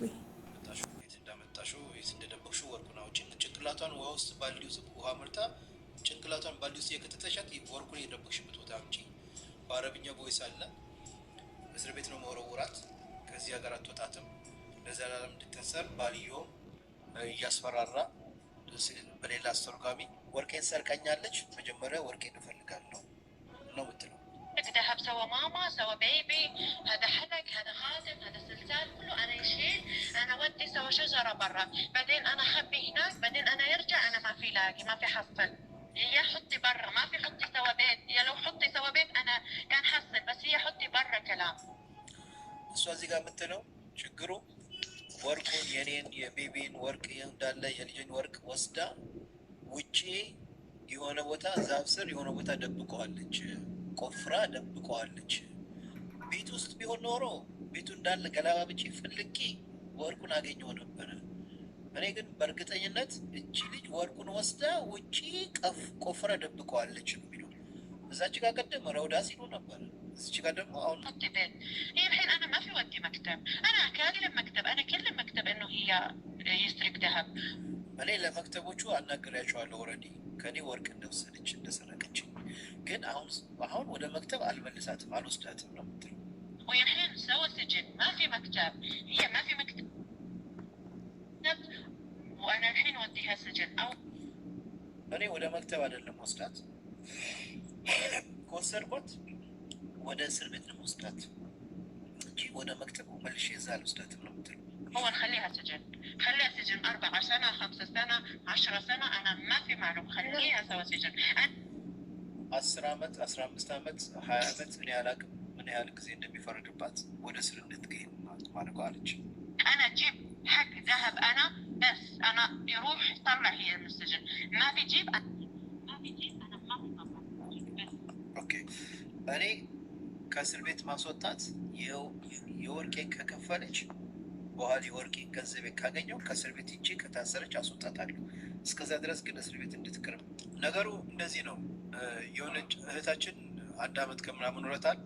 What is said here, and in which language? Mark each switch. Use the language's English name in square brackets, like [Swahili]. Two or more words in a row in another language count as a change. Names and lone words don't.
[Amharic] እንዳመጣሽው የት እንደደበቅሽው ወርቁን አውጪ። ጭንቅላቷን ውሃ ውስጥ ባልዲው ውሃ መርታ ጭንቅላቷን ባልዲ ውስጥ የከተተሻት ወርቁን የደበቅሽበት ቦታ አምጪ። በአረብኛ ቦይስ አለ። እስር ቤት ነው መወረውራት። ከዚህ ሀገር አትወጣትም። ለዘላለም እንድትሰር ባልየውም እያስፈራራ በሌላ አስተርጓሚ ወርቄን ሰርቀኛለች፣ መጀመሪያ ወርቄን እፈልጋለሁ ነው ምትለው። [Arabic] ذهب سوى ماما سوى بيبي، هذا حلق هذا خاتم هذا سلسال كله انا يشيل، انا ودي سوى شجره برا، بعدين انا خبي هناك، بعدين انا يرجع انا ما في لاقي ما في حصل. يا حطي برا ما في حطي سوى بيت، يا لو حطي سوى بيت انا كان حصل، بس هي حطي برا كلام. [Amharic] እሷ እዚህ ጋር የምትለው ችግሩ ወርቁን የኔን የቤቢን ወርቅ እንዳለ የልጅን ወርቅ ወስዳ ውጪ የሆነ ቦታ ዛፍ ስር የሆነ ቦታ ደብቀዋለች፣ ቆፍራ ደብቀዋለች። ቤት ውስጥ ቢሆን ኖሮ ቤቱ እንዳለ ገላባብጬ ፍልቄ ወርቁን አገኘው ነበረ። እኔ ግን በእርግጠኝነት እቺ ልጅ ወርቁን ወስዳ ውጪ ቆፍራ ደብቀዋለች ነው የሚለው። እዛች ጋር ቀደም ረውዳ ሲሉ ነበር። እዚች ጋር ደግሞ አሁን [Arabic] بيت هي الحين انا ما في ودي مكتب، انا اكادي للمكتب، انا كلم مكتب انه هي يسرق ذهب. [Amharic] እኔ ለመክተቦቹ አናግሬያቸዋለሁ። ኦልሬዲ ከኔ ወርቅ እንደወሰደች እንደሰረቀች፣ ግን አሁን ወደ መክተብ አልመልሳትም አልወስዳትም ነው የምትለው። [Arabic] ويا الحين سوى سجن ما في مكتب، هي ما في مكتب وانا الحين اوديها سجن او [Amharic] እኔ ወደ መክተብ አይደለም ወስዳት፣ ከወሰድኳት ወደ እስር ቤት ነው ወስዳት እንጂ ወደ መክተብ መልሼ እዛ አልወስዳትም ነው የምትለው። [Arabic] هو نخليها سجن، خليها سجن 4 سنة 5 سنة 10 سنة، أنا ما في معلوم، خليها سوا سجن [Amharic] 10 ዓመት 15 ዓመት 20 ዓመት እኔ አላውቅም ምን ያህል ጊዜ እንደሚፈረድባት ወደ እስር እንድትገኝ ማለት አለች። [Arabic] أنا أجيب حق ذهب أنا بس، أنا يروح يطلع هي من السجن، ما بيجيب ما بيجيب أنا ما بطلع بس. [Amharic] أوكي እኔ ከእስር ቤት ማስወጣት የወርቄን ከከፈለች በኋላ የወርቄን ገንዘቤ ካገኘው ከእስር ቤት ሂጄ ከታሰረች አስወጣታለሁ። እስከዛ ድረስ ግን እስር ቤት እንድትቀርብ። ነገሩ እንደዚህ ነው። የሆነች እህታችን 1 ዓመት ከምናምን ኖረታል።